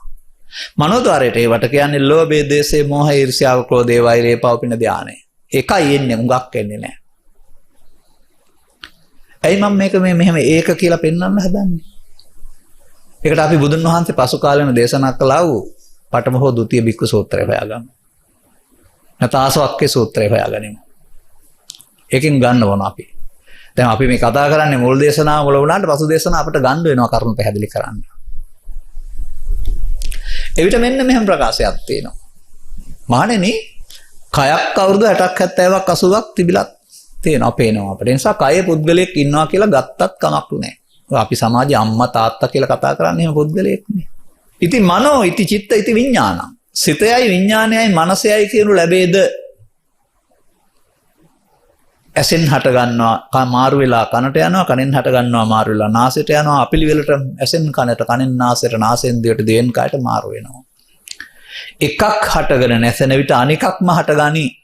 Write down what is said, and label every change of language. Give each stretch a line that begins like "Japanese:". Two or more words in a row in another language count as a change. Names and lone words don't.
Sinhala: මනෝද්වාරයට ඒවට කියන්නේ ලෝභය, දේශය, මෝහය, ඊර්ෂ්‍යාව, ක්‍රෝධය, වෛරය, පවපින ධානය. එකයි එන්නේ, උඟක් එන්නේ නැහැ. ඇයි මම මේක මෙහෙම ඒක කියලා පෙන්වන්න හදන්නේ? ඒකට අපි බුදුන් වහන්සේ පසු කාලෙම දේශනා කළා වූ පඨම හෝ ဒုတိ බික්කු සූත්‍රය හොයාගමු. නැත්නම් ආසවක්කේ සූත්‍රය හොයාගනිමු. ඒකෙන් ගන්න ඕන අපි. දැන් අපි මේ කතා කරන්නේ මුල් දේශනාව මුල වුණාට පසු දේශනාව අපිට ගන්න වෙනවා කරුණු පැහැදිලි කරන්න. එවිට මෙන්න මෙහෙම ප්‍රකාශයක් තියෙනවා. මහණෙනි, කයක් අවුරුදු 60ක් 70ක් 80ක් තිබිලත් තියෙනවා පේනවා අපිට. ඒ නිසා කයේ පුද්ගලයෙක් ඉන්නවා කියලා ගත්තත් කමක් නෑ. අපි සමාජයේ අම්මා තාත්තා කියලා කතා කරන්නේ එහෙම පුද්ගලයෙක් නේ.
Pali: ඉති මනෝ ඉති චිත්ත ඉති විඥානං.
Sinhala: සිතයයි විඥානයයි මනසයයි කියනු ලැබේද? ඇසෙන් හට ගන්නවා මාරු වෙලා කනට යනවා, කනෙන් හට ගන්නවා මාරු වෙලා නාසයට යනවා, අපිලිවෙලට ඇසෙන් කනට, කනෙන් නාසයට, නාසයෙන් දිවට, දිවෙන් කයට මාරු වෙනවා. එකක් හටගෙන නැසෙන විට අනිකක්ම හටගනි.